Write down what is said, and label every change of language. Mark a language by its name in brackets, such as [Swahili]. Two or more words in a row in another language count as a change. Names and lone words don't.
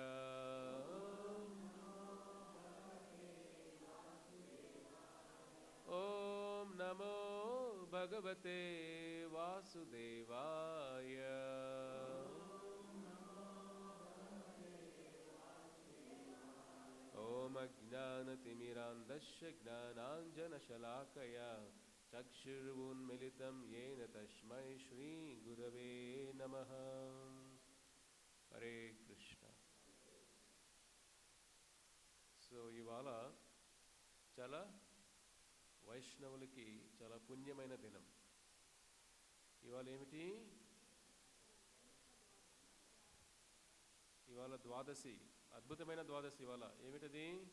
[Sanskrit] ओम नमो भगवते वासुदेवाय ओम अज्ञानतिमिरान्धस्य ज्ञानाञ्जनशलाकया चक्षुरुन्मिलितं येन तस्मै श्रीगुरवे नमः। हरे कृष्ण। [Telugu] సో ఇవాళ చాలా వైష్ణవులకి చాలా పుణ్యమైన దినం. ఇవాళ ఏమిటి? ఇవాళ ద్వాదశి, అద్భుతమైన ద్వాదశి. ఇవాళ ఏమిటది?